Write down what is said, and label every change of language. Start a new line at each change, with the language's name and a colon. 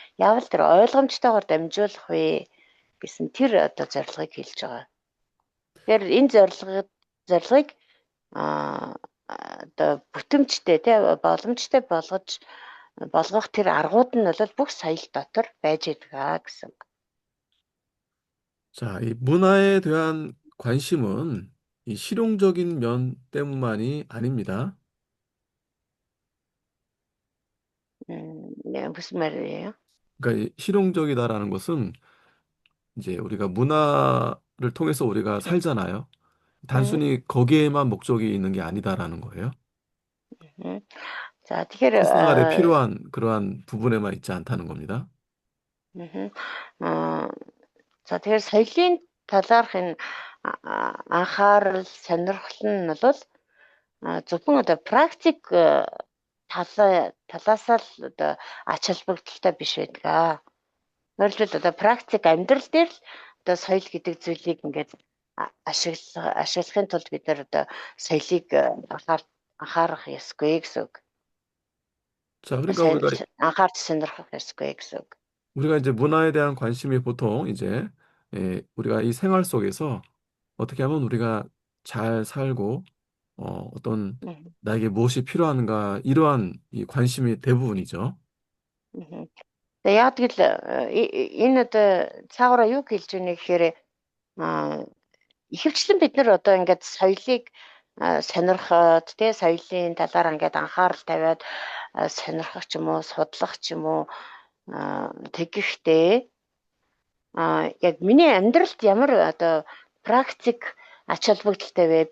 Mongolian: Яавал тэр ойлгомжтойгоор дамжуулах вэ гэсэн тэр одоо зорилгыг хэлж байгаа. Тэгэхээр энэ зорилгыг одоо бүтэмжтэй тий боломжтой болгох тэр аргууд нь бол бүх соёл дотор байж байгаа гэсэн.
Korean: 자, 이 문화에 대한 관심은 이 실용적인 면 때문만이 아닙니다. 무슨 말이에요? 그러니까 이 실용적이다라는 것은 이제 우리가 문화를 통해서 우리가 살잖아요. 음, 단순히 거기에만 목적이 있는 게 아니다라는 거예요. 음. 자, тэгэхээр 실생활에 필요한 그러한 부분에만 있지 않다는 겁니다.
Mongolian: за тэгэхээр соёлын талаарх энэ анхаарал сонирхол нь бол зөвхөн одоо практик талаас л одоо ач холбогдолтой биш байдаг. Өөрөлдвөл одоо практик амьдрал дээр л одоо соёл гэдэг зүйлийг ингээд ашиглахын тулд бид нар одоо соёлыг анхаарах ёсгүй гэсэн үг.
Korean: 자, 그러니까
Mongolian: анхаарч сонирхох ёсгүй гэсэн үг.
Korean: 우리가 이제 문화에 대한 관심이 보통 이제 우리가 이 생활 속에서 어떻게 하면 우리가 잘 살고 어떤 나에게 무엇이 필요한가 이러한 이 관심이 대부분이죠.
Mongolian: Тэгээ яа тэгэл энэ одоо цаагаараа юу хэлж байна гэхээр ихэвчлэн бид нар одоо ингээд соёлыг сонирхоод тий соёлын талаар ингээд анхаарал тавиад сонирхох ч юм уу, судлах ч юм уу тэгэхдээ яг миний амьдралд ямар одоо практик ач холбогдолтой вэ?